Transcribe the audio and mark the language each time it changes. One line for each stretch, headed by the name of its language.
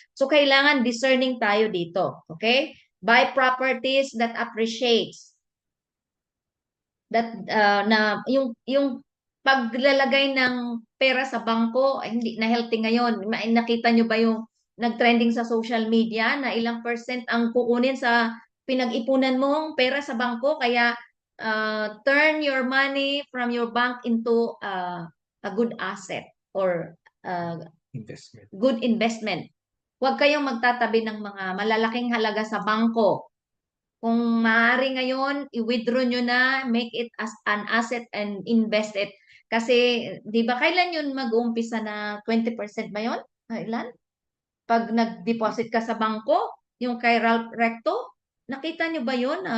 English: So, kailangan discerning
Filipino: tayo dito.
English: Okay? Buy properties that appreciates.
Filipino: Na yung paglalagay ng pera sa bangko, ay, hindi na healthy ngayon. Nakita nyo ba yung nag-trending sa social media na ilang percent ang kukunin sa pinag-ipunan mong pera sa bangko?
English: Kaya turn your money from your bank into a good asset or Investment. good investment.
Filipino: Huwag kayong magtatabi ng mga malalaking halaga sa bangko. Kung maaari ngayon, i-withdraw nyo na,
English: make it as an asset and invest it.
Filipino: Kasi, di ba, kailan yun mag-uumpisa na 20% ba yun? Kailan? Pag nag-deposit ka sa bangko, yung kay Ralph Recto, nakita nyo ba yun?